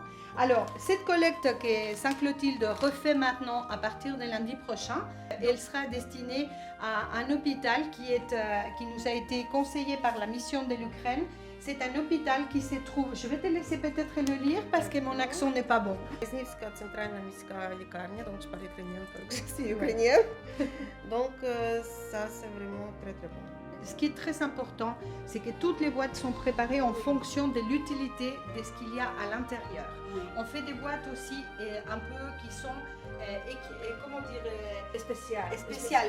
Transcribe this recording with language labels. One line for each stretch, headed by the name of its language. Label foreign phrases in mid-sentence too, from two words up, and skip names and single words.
French: Alors, cette collecte que Saint-Clotilde refait maintenant à partir de lundi prochain, elle sera destinée à un hôpital qui nous a été conseillé par la mission de l'Ukraine. C'est un hôpital qui se trouve, je vais te laisser peut-être le lire parce que mon accent n'est pas bon.
Ukrainian: Київська центральна міська лікарня,
French: donc je parle ukrainien, je suis ukrainienne. Donc ça c'est vraiment très très bon. Ce qui est très important, c'est que toutes les boîtes sont préparées en fonction de l'utilité de ce qu'il y a à l'intérieur. Oui. On fait des boîtes aussi un peu qui sont, comment dire, spéciales.